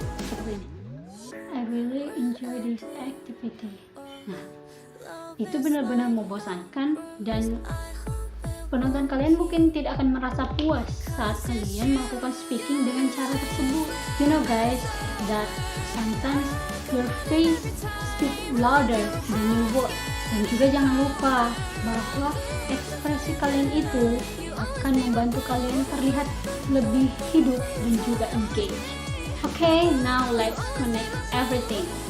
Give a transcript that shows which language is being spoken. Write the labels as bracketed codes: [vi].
[id] Seperti ini, [en] I really enjoy this activity. [id] Nah, itu benar-benar membosankan dan penonton kalian mungkin tidak akan merasa puas saat kalian melakukan speaking dengan cara tersebut. [en] You know guys, that sometimes your face speak louder than your words. [id] Dan juga jangan lupa bahwa ekspresi kalian itu akan membantu kalian terlihat lebih hidup dan juga engage. [en] Okay, now let's connect everything.